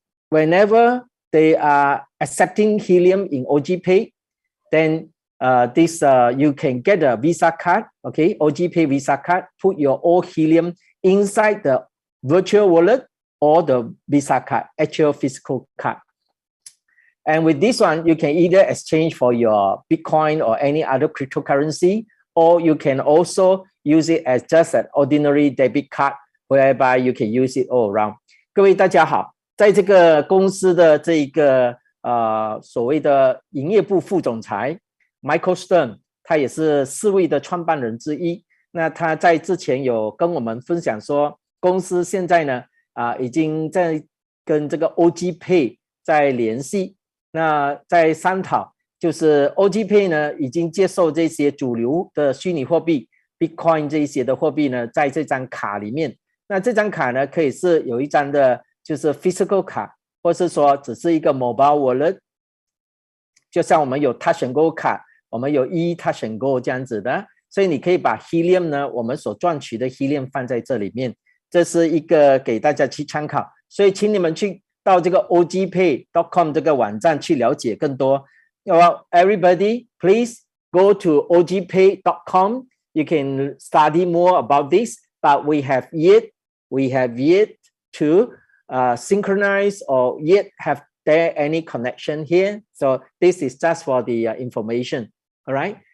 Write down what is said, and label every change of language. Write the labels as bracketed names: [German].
[English] Whenever they are accepting Helium in OG Pay, then you can get a Visa card, okay, OG Pay Visa card, put your old Helium inside the virtual wallet or the Visa card, actual physical card. And with this one, you can either exchange for your Bitcoin or any other cryptocurrency, or you can also use it as just an ordinary debit card, whereby you can use it all around. [Chinese] 各位大家好，在这个公司的这个所谓的营业部副总裁 Michael Stern， 他也是4位的创办人之一。那他在之前有跟我们分享说，公司现在呢已经在跟这个 OG Pay 在联系，那在商讨，就是 OG Pay 呢已经接受这些主流的虚拟货币 Bitcoin 这一些的货币呢，在这张卡里面。那这张卡呢，可以是有一张的就是 physical 卡，或是说只是一个 mobile wallet， 就像我们有 Touch and Go 卡，我们有 Touch and Go 这样子的，所以你可以把 Helium 呢，我们所赚取的 Helium 放在这里面，这是一个给大家去参考，所以请你们去到这个 ogpay.com 这个网站去了解更多。 [English] Well, everybody, please go to ogpay.com. You can study more about this, but we have yet to synchronize or yet have there any connection here. So this is just for the information. All right.